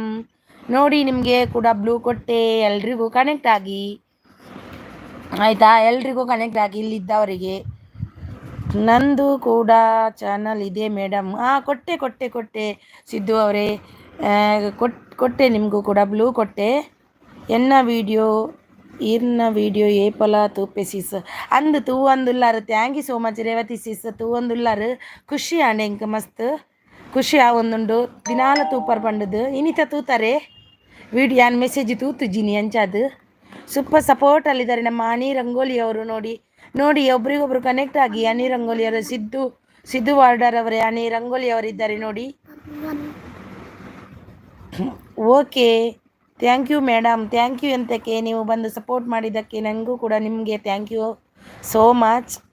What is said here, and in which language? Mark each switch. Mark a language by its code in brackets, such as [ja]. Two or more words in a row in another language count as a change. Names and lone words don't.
[kn] ನೋಡಿ, ನಿಮಗೆ ಕೂಡ ಬ್ಲೂ ಕೊಟ್ಟೆ. ಎಲ್ರಿಗೂ ಕನೆಕ್ಟ್ ಆಗಿ, ಆಯಿತಾ? ಎಲ್ರಿಗೂ ಕನೆಕ್ಟ್ ಆಗಿ, ಇಲ್ಲಿದ್ದವರಿಗೆ. ನಂದು ಕೂಡ ಚಾನಲ್ ಇದೆ ಮೇಡಮ್. ಕೊಟ್ಟೆ ಕೊಟ್ಟೆ ಕೊಟ್ಟೆ ಸಿದ್ದು ಅವರೇ, ಕೊಟ್ಟೆ ನಿಮಗೂ ಕೂಡ ಬ್ಲೂ ಕೊಟ್ಟೆ. [tcy] ಎನ್ನ ವೀಡಿಯೋ ಏಪಲ ತೂಪೆ ಸೀಸ್ ಅಂದು ತೂ ಒಂದುಲ್ಲಾರು. [en] Thank you so much Revathi sis. [tcy] ತೂ ಒಂದುಲ್ಲಾರು ಖುಷಿ ಆಂಡೆ ಇಂಕ ಮಸ್ತ್ ಖುಷಿ ಆವೊಂದುಂಡು. ದಿನಾಲ ತೂಪರ್ ಪಂಡದು ಇನಿತ ತೂತಾರೆ ವಿಡಿಯೋ. ಯಾನ್ ಮೆಸೇಜ್ ತೂತುಜ್ಜಿನಿ ಅಂಚಾದು. [en] super support [kn] ಅಲ್ಲಿದ್ದಾರೆ ನಮ್ಮ ಹನಿ ರಂಗೋಲಿ ಅವರು. ನೋಡಿ ಒಬ್ರಿಗೊಬ್ರು ಕನೆಕ್ಟ್ ಆಗಿ. ಹನಿ ರಂಗೋಲಿ ಅವರು, ಸಿದ್ದು ವಾರ್ಡರ್ ಅವರೇ, ಹನಿ ರಂಗೋಲಿ ಅವರಿದ್ದಾರೆ ನೋಡಿ. [en] Okay, thank you madam. thank you [kn] ಎಂತಕ್ಕೆ, ನೀವು ಬಂದು ಸಪೋರ್ಟ್ ಮಾಡಿದ್ದಕ್ಕೆ ನನಗೂ ಕೂಡ ನಿಮಗೆ [en] thank you so much.